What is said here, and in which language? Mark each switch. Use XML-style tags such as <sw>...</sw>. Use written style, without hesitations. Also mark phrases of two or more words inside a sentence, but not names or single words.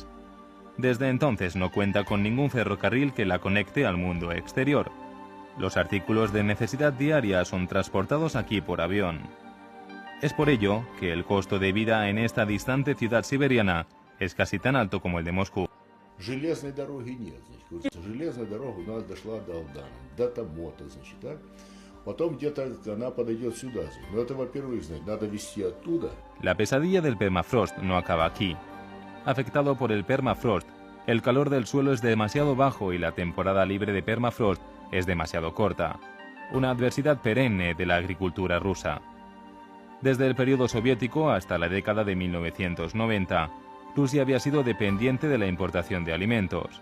<es>Desde entonces no cuenta con ningún ferrocarril que la conecte al mundo exterior. Los artículos de necesidad diaria son transportados aquí por avión. Es por ello que el costo de vida en esta distante ciudad siberiana es casi tan alto como el de Moscú.</es> <ru>Железной дороги нет, значит. Железная дорога у нас дошла до Алдана, до Тамота, значит, да? Потом где-то она подойдет сюда. Но это, во-первых, значит, надо везти оттуда.</ru> <es>La pesadilla del permafrost no acaba aquí. Afectado por el permafrost, el calor del suelo es demasiado bajo y la temporada libre de permafrost es demasiado corta. Una adversidad perenne de la agricultura rusa. Desde el periodo soviético hasta la década de 1990, Rusia había sido dependiente de la importación de alimentos.</es>